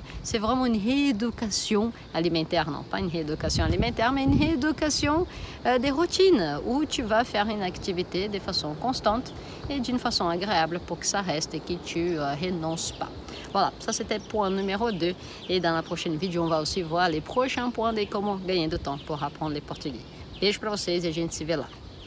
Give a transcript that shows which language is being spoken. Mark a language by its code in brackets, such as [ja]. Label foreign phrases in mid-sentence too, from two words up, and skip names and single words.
[fr] C'est vraiment une rééducation alimentaire, non pas une rééducation alimentaire, mais une rééducation des routines où tu vas faire une activité de façon constante et d'une façon agréable pour que ça reste et que tu renonces pas. Voilà, ça c'était point numéro 2. Et dans la prochaine vidéo, on va aussi voir les prochains points de comment gagner du temps pour apprendre le portugais. [pt] Beijo para vocês e a gente se vê lá.